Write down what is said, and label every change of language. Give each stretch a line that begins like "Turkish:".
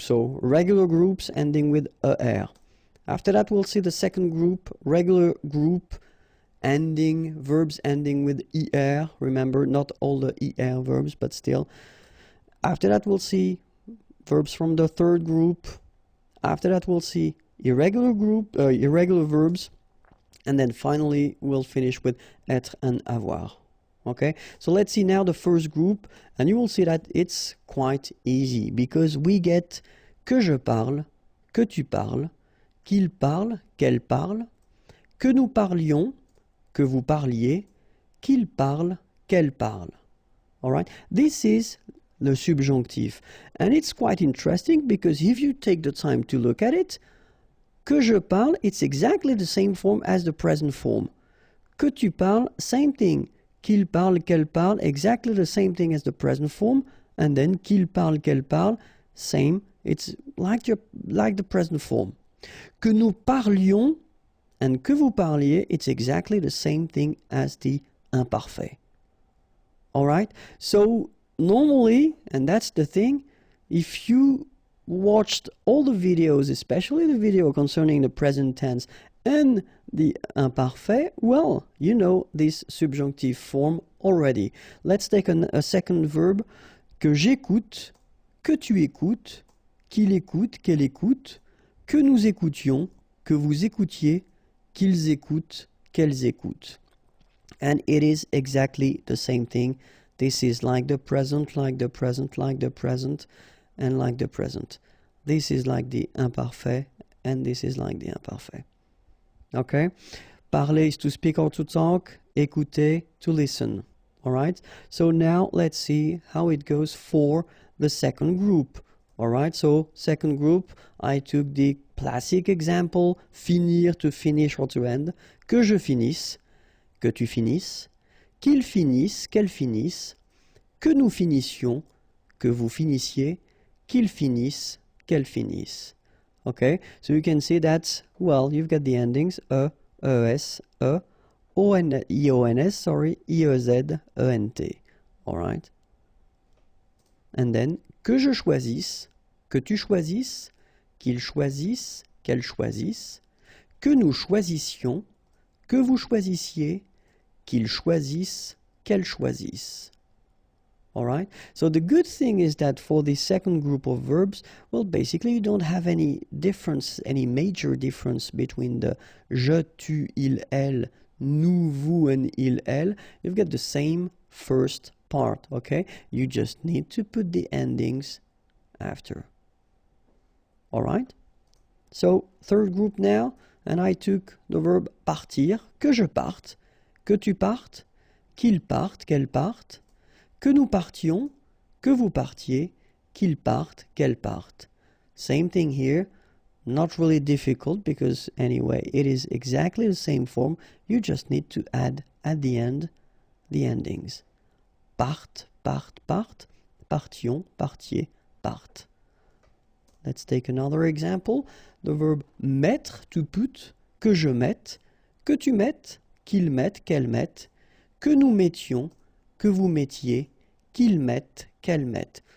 English: So regular groups ending with er. After that, we'll see the second group, regular group verbs ending with er. Remember, not all the er verbs, but still. After that, we'll see verbs from the third group. After that, we'll see irregular verbs. And then finally, we'll finish with être and avoir. Okay, so let's see now the first group, and you will see that it's quite easy because we get
French: que je parle, que tu parles, qu'il parle, qu'elle parle,
English: que nous parlions, que vous parliez, qu'il parle, qu'elle parle. All right, this is the subjunctive, and it's quite interesting because if you take the time to look at it,
French: que je parle,
English: it's exactly the same form as the present form.
French: Que tu parles,
English: same thing.
French: Qu'il parle, qu'elle parle,
English: exactly the same thing as the present form, and then
French: qu'il parle, qu'elle parle,
English: same, it's like the present form.
French: Que nous parlions and que vous parliez,
English: it's exactly the same thing as the imparfait. All right? So normally, and that's the thing, if you watched all the videos, especially the video concerning the present tense and the imparfait, well, you know this subjunctive form already. Let's take a second verb.
French: Que j'écoute, que tu écoutes, qu'il écoute, qu'elle écoute, que nous écoutions, que vous écoutiez, qu'ils écoutent, qu'elles écoutent.
English: And it is exactly the same thing. This is like the present, like the present, like the present, and like the present. This is like the imparfait, and this is like the imparfait. Okay? Parler is to speak or to talk. Écouter, to listen. All right? So now let's see how it goes for the second group. All right? So second group, I took the classic example, finir, to finish or to end.
French: Que je finisse, que tu finisses, qu'il finisse, qu'elle finisse, que nous finissions, que vous finissiez, qu'il finisse, qu'elle finisse.
English: Okay, so you can see that, well, you've got the endings es, ions, sorry, iez, ent. All right. And then,
French: que je choisisse, que tu choisisses, qu'il choisisse, qu'elle choisisse, que nous choisissions, que vous choisissiez, qu'il choisisse, qu'elle choisisse.
English: All right. So the good thing is that for the second group of verbs, well, basically you don't have any difference, any major difference between the je, tu, il, elle, nous, vous, and il, elle. You've got the same first part, okay? You just need to put the endings after. All right. So third group now, and I took the verb partir,
French: que je parte, que tu partes, qu'il parte, qu'elle parte, que nous partions, que vous partiez, qu'il parte, qu'elle parte.
English: Same thing here, not really difficult because anyway, it is exactly the same form. You just need to add at the end the endings.
French: Parte, parte, parte, partions, partiez, parte.
English: Let's take another example. The verb
French: mettre,
English: to put,
French: que je mette, que tu mettes, qu'il mette, qu'elle mette, que nous mettions, que vous mettiez, qu'ils mettent, qu'elle mette.